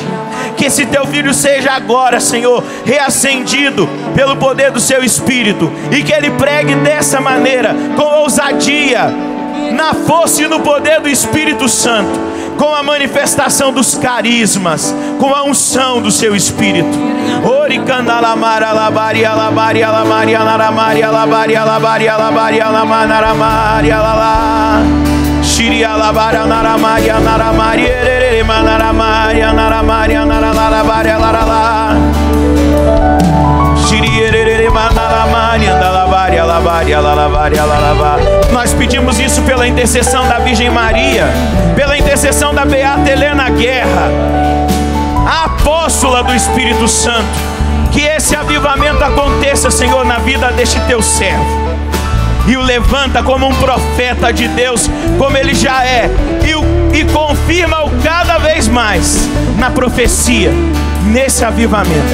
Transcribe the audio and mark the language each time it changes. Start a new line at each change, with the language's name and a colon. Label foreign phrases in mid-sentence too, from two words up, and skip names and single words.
Portuguese: Que esse teu filho seja agora, Senhor, reacendido pelo poder do seu Espírito, e que ele pregue dessa maneira, com ousadia, na força e no poder do Espírito Santo, com a manifestação dos carismas, com a unção do seu Espírito. Ori candalamara labari alabari alamari alaramari alabari alabari alabari alamanaramaria lala. Shiri alabara naramari anaramari erere manaramari anaramari anaralabari alarala. Shiri erere manaramari andalabari alabari alalabari alalabari. Nós pedimos isso pela intercessão da Virgem Maria, pela intercessão da Beata Helena Guerra, a apóstola do Espírito Santo. Que esse avivamento aconteça, Senhor, na vida deste teu servo, e o levanta como um profeta de Deus, como ele já é, e confirma-o cada vez mais na profecia, nesse avivamento.